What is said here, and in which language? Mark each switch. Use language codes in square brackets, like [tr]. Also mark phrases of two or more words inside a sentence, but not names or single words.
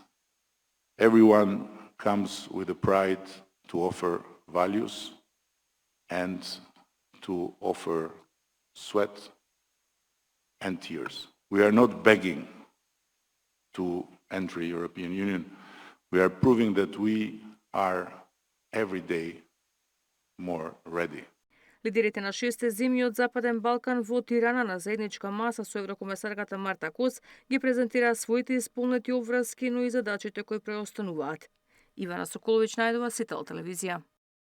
[en] Everyone comes with the pride to offer values and to offer sweat and tears. We are not begging to enter the European Union. We are proving that we are every day more ready. [mk] Лидерите на 6 земји од Западен Балкан во Тирана на заедничка маса со еврокомесарката Марта Кос ги презентираа своите исполнети обврски, но и задачите кои преостануваат. Ивана Соколовиќ најдова, Сител телевизија.